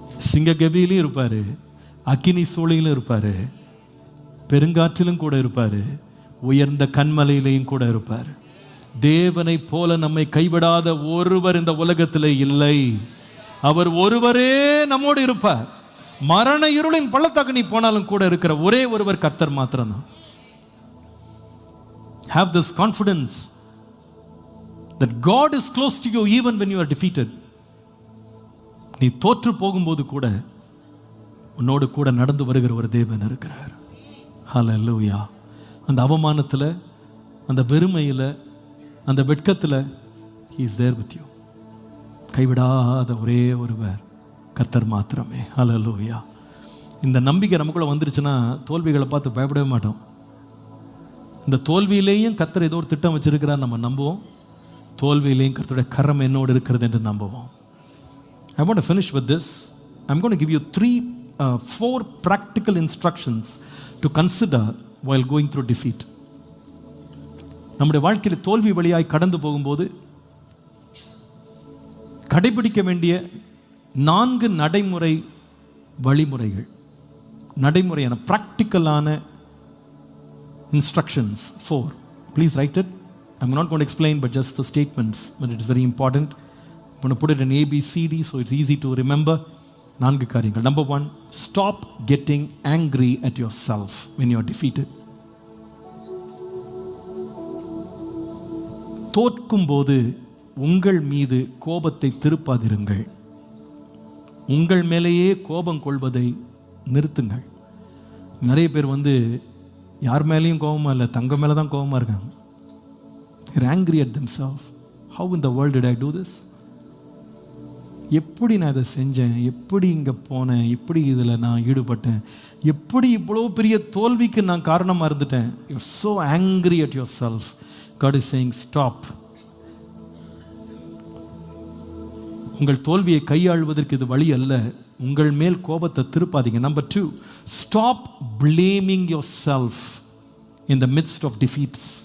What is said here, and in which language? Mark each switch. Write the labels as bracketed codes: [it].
[ta] சிங்க கபியிலும் இருப்பார், அக்கினி சூளையிலும் இருப்பார், பெருங்காற்றிலும் கூட இருப்பார், உயர்ந்த கண்மலையிலையும் கூட இருப்பார். தேவனை போல நம்மை கைவிடாத ஒருவர் இந்த உலகத்தில் இல்லை. அவர் ஒருவரே நம்மோடு இருப்பார். மரண இருளின் பள்ளத்தாக்கு நீ போனாலும் கூட இருக்கிற ஒரே ஒருவர் கர்த்தர் மாத்திரம்தான். [en] Have this confidence that God is close to you even when you are defeated. [ta] நீ தோற்று போகும்போது கூட உன்னோடு கூட நடந்து வருகிற ஒரு தேவன் இருக்கிறார். ஹல்லேலூயா. அந்த அவமானத்தில், அந்த வெறுமையில், அந்த வெட்கத்தில் [en] he is there with you. [ta] கைவிடாத ஒரே ஒருவர் கர்த்தர் மாத்திரமே. ஹல்லேலூயா. இந்த நம்பிக்கை நமக்குள்ள வந்துருச்சுன்னா தோல்விகளை பார்த்து பயப்படவே மாட்டோம். இந்த தோல்வியிலேயும் கர்த்தர் ஏதோ ஒரு திட்டம் வச்சிருக்கிறார் நம்ம நம்புவோம். தோல்வியிலேயும் கர்த்தருடைய கரம் என்னோடு இருக்கிறது என்று நம்புவோம். [en] I want to finish with this. I'm going to give you 4 practical instructions to consider while going through defeat. [ta] நம்முடைய வாழ்க்கையில் தோல்வி வழியாய் கடந்து போகும்போது கடைபிடிக்க வேண்டிய 4 நடைமுறை வழிமுறைகள், நடைமுறையான practicalான instructions. [en] 4. Please write it. I'm not going to explain but just the statements, but it is very important. I'm going to put it in ABCD so it's easy to remember. [ta] 4 காரியங்கள். [en] Number 1, stop getting angry at yourself when you are defeated. [ta] தோற்கும் போது உங்கள் மீது கோபத்தை திருப்பாதிருங்கள். உங்கள் மேலேயே கோபம் கொள்வதை நிறுத்துங்கள். நிறைய பேர் யார் மேலேயும் கோபமாக இல்லை, தங்க மேலே தான் கோபமாக இருக்காங்க. [en] They're angry at themselves. How in the world did I do this? [ta] எப்படி நான் இதை செஞ்சேன், எப்படி இங்கே போனேன், எப்படி இதில் நான் ஈடுபட்டேன், எப்படி இவ்வளோ பெரிய தோல்விக்கு நான் காரணமாக இருந்துட்டேன். [en] You're so angry at yourself. God is saying stop. [ta] உங்கள் தோல்வியை கையாள்வதற்கு இது வழி அல்ல. உங்கள் மேல் கோபத்தை திருப்பாதீங்க. [en] Number 2, stop blaming yourself in the midst of defeats.